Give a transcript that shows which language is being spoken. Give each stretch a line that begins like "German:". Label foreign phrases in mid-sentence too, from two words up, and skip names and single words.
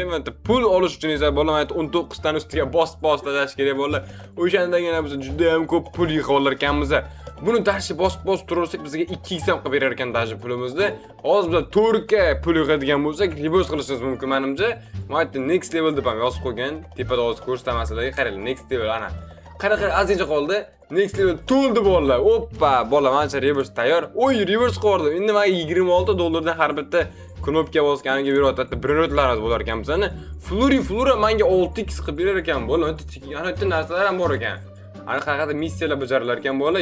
Uzbek: Va pul olish uchun esa bola mana 19 tani ustiga bosib tashlash kerak bola. O'shandagina biz juda ham ko'p pul yig'ib olar ekanmiz. Buni dashi bosib turaversak bizga 2x ham qilib berar ekan dashi pulimizni. Hozir biz 4 ga pul yig'adigan bo'lsak, reverse qilishimiz mumkin menimcha. Mana
English: next level
Uzbek: deb ham yozib qo'ygan. Tepada hozir ko'rsatmasalarga qarang,
English: next level ana.
Uzbek: Qanaqa azizcha qoldi?
English: Next level
Uzbek: to'ldi bola. Oppa, bola menimcha reverse tayyor. Oy, reverse qildim. Endi menga 26 dollardan har bitta knopka bosganiga beryapti. Brilliantlarimiz bo'lar ekan bizani. Flura menga 6x qilib berar ekan bola. Ana bitta narsalar ham bor ekan. Ana qanaqadir missiyalar bajarilar ekan bola.